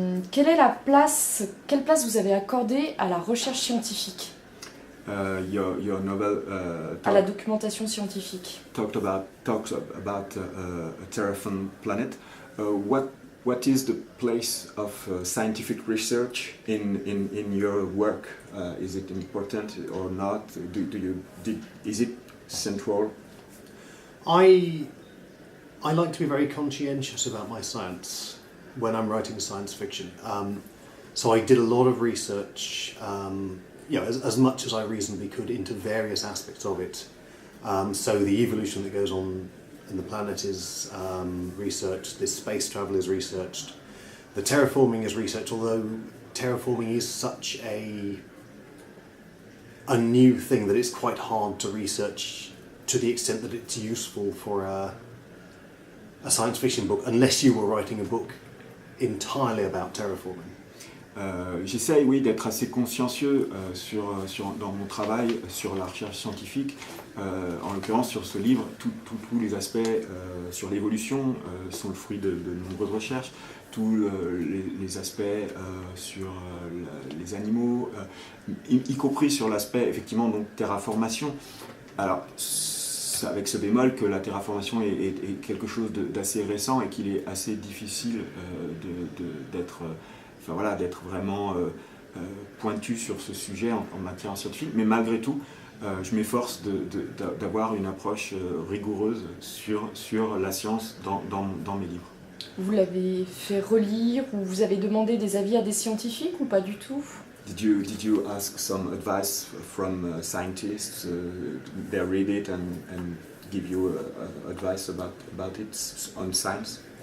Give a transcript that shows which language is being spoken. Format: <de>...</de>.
<fr>Quelle place vous avez accordée à la recherche scientifique,</fr> <en>Your novel</en> <fr>à la documentation scientifique?</fr> <en>talks about a terraformed planet. What is the place of scientific research in your work? Is it important or not? Is it central? I like to be very conscientious about my science when I'm writing science fiction. So I did a lot of research, as much as I reasonably could, into various aspects of it. So the evolution that goes on in the planet is researched, this space travel is researched, the terraforming is researched, although terraforming is such a new thing that it's quite hard to research to the extent that it's useful for a science fiction book, unless you were writing a book entirely about terraforming.</en> <fr>J'essaye, oui, d'être assez consciencieux dans mon travail sur la recherche scientifique. En l'occurrence, sur ce livre, tous les aspects sur l'évolution sont le fruit de nombreuses recherches. Tous les aspects sur les animaux, y compris sur l'aspect, effectivement, donc terraformation. Alors, avec ce bémol que la terraformation est quelque chose d'assez récent et qu'il est assez difficile d'être vraiment pointu sur ce sujet en matière scientifique, mais malgré tout, je m'efforce d'avoir une approche rigoureuse sur la science dans mes livres. Vous l'avez fait relire ou vous avez demandé des avis à des scientifiques ou pas du tout?</fr> <en>Did you ask some advice from scientists? They read it and give you advice about it on science?</en>